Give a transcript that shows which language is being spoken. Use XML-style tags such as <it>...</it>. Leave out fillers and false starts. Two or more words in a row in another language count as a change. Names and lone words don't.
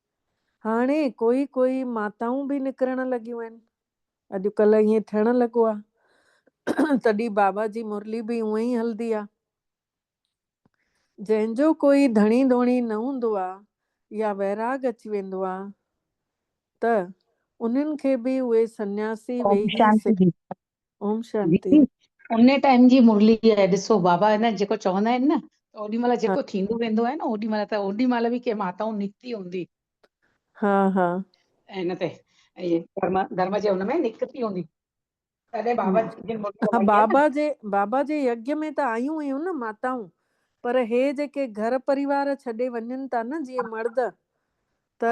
<sd>हाणे कोई कोई माताऊं बि निकिरण लॻियूं आहिनि। अॼुकल्ह ईअं थियण लॻो आहे तॾहिं बाबा जी मुरली बि उअं ई हलंदी आहे। जंहिंजो कोई धणी धोणी न हूंदो आहे या वैराग अची वेंदो आहे त उन्हनि खे बि उहे सन्यासी ओम वेही शांति जी। ओम शांति। दीदी उन टाइम जी मुरली आहे, ॾिसो बाबा आहे न जेको चवंदा आहिनि न, ओॾी महिल हा जेको थींदो वेंदो आहे न, ओॾी महिल त ओॾी महिल बि के माताऊं निकिती हूंदी हा हा हिन ते, इहे धर्म जे हुन में निकिती हूंदी, तॾहिं बाबा जिन मुरली हा हलाई आहे न। बाबा जे यज्ञ में त आयूं हुयूं न माताऊं, पर हे जेके घर परिवार छॾे वञनि था न जीअं मर्द, त</sd>